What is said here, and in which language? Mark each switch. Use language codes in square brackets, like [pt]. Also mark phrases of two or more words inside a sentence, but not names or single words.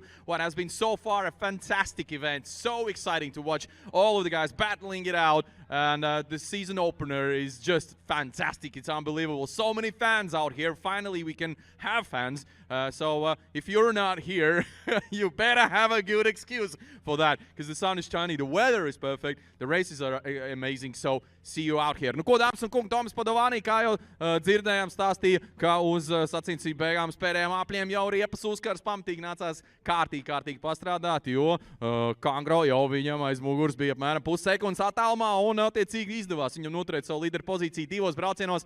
[en] What has been so far a fantastic event, so exciting to watch all of the guys battling it out, and the season opener is just fantastic. It's unbelievable. So many fans out here. Finally, we can have fans. So if you're not here, you better have a good excuse for that, because the sun is shining, the weather is perfect, the races are amazing. So see you out here. [lv] Nu, ko, dāmas un kungi, Tomas Padovani, kā jau dzirdējām, stāstīja, ka uz sacensību beigām pēdējām apļiem jau riepas uzkars pamatīgi nācās kārtīgi pastrādāt, jo Kangro jau viņam aiz muguras bija apmēram pussekundes attālumā un attiecīgi izdevās viņam noturēt savu līderu pozīciju 2 braucienos.